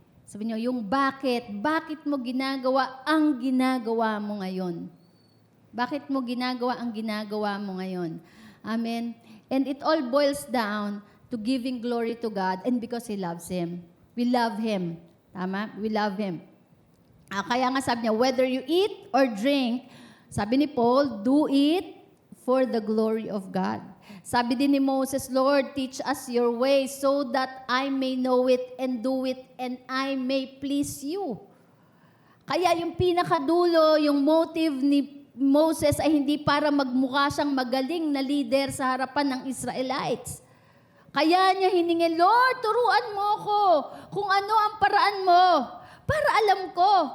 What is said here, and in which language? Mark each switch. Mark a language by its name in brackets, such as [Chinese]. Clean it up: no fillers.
[Filipino] Sabi niyo, yung bakit mo ginagawa ang ginagawa mo ngayon? Bakit mo ginagawa ang ginagawa mo ngayon? Amen. [English] And it all boils down to giving glory to God and because He loves Him. We love Him. [Filipino] Tama? [English] We love Him. [Filipino] Kaya nga sabi niya, [English] whether you eat or drink, [Filipino] sabi ni Paul, [English] do it for the glory of God. [Filipino] Sabi din ni Moses, [English] Lord, teach us your way so that I may know it and do it and I may please you. [Filipino] Kaya yung pinakadulo, yung motive ni Moses ay hindi para magmukha siyang magaling na leader sa harapan ng Israelites. Kaya niya hiningin, Lord, turuan mo ko kung ano ang paraan mo para alam ko.